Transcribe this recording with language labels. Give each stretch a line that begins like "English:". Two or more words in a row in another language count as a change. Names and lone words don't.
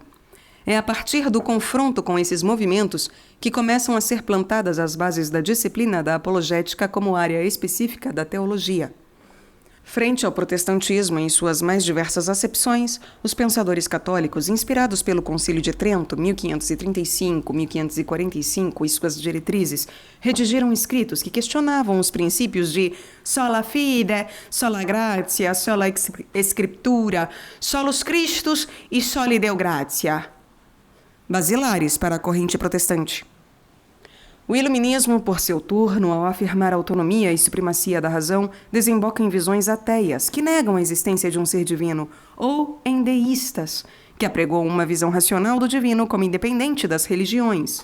Portuguese: É a partir do confronto com esses movimentos que começam a ser plantadas as bases da disciplina da apologética como área específica da teologia. Frente ao protestantismo em suas mais diversas acepções, os pensadores católicos, inspirados pelo Concílio de Trento, 1535-1545, e suas diretrizes, redigiram escritos que questionavam os princípios de
Latin: sola fide, sola gratia, sola scriptura, solus Christus
Portuguese: e
Latin: soli Deo gratia,
Portuguese: basilares para a corrente protestante. O iluminismo, por seu turno, ao afirmar a autonomia e supremacia da razão, desemboca em visões ateias, que negam a existência de um ser divino, ou em deístas, que apregou uma visão racional do divino como independente das religiões.